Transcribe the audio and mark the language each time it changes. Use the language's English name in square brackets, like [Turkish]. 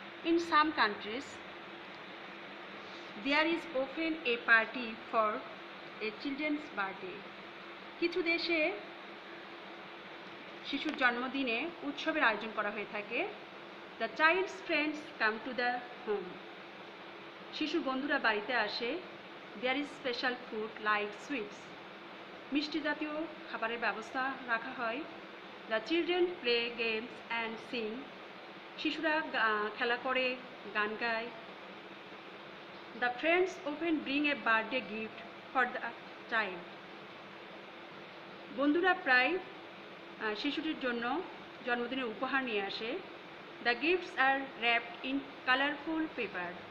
[English] In some countries, there is often a party for a children's birthday. [Bangla] কিছু দেশে শিশুর জন্মদিনে উৎসবের আয়োজন করা হয়ে থাকে। [English] The child's friends come to the home. [Bangla] শিশুর বন্ধুরা বাড়িতে আসে। [English] There is special food like sweets. [Bangla] মিষ্টি জাতীয় খাবারের ব্যবস্থা রাখা হয়। [English] The children play games and sing. [Bangla] শিশুরা খেলা করে, গান গায়। [English] The friends often bring a birthday gift for the child. [Bangla] বন্ধুরা প্রায় শিশুটির জন্য জন্মদিনের উপহার নিয়ে আসে। [English] The gifts are wrapped in colorful paper.